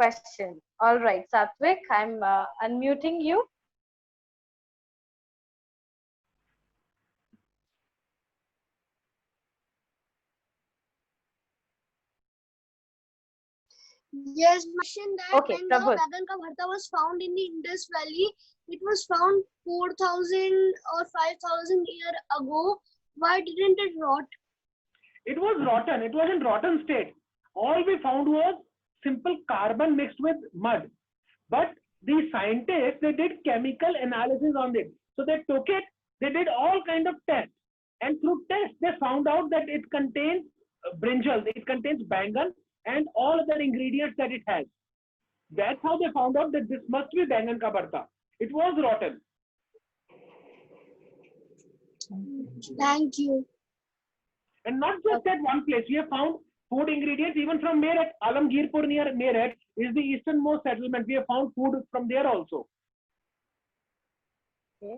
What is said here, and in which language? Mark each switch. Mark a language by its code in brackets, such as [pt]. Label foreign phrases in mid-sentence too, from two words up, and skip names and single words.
[en] All right, Satwik, I'm unmuting you. Yes, mentioned that Okay, when the Prabhu. [hi] Bagan ka bharta [en] was found in the Indus Valley, it was found 4,000 or 5,000 years ago. Why didn't it rot? It was rotten. It was in rotten state. All we found was simple carbon mixed with mud. But the scientists, they did chemical analysis on it. So they took it, they did all kind of tests. And through tests, they found out that it contains brinjal, it contains bangan, and all other ingredients that it has. That's how they found out that this must be [hi] bangan ka bharta. [en] It was rotten. Thank you. And not just at one place. We have found food ingredients even from Meerut. Alamgirpur near Meerut is the easternmost settlement. We have found food from there also. Okay.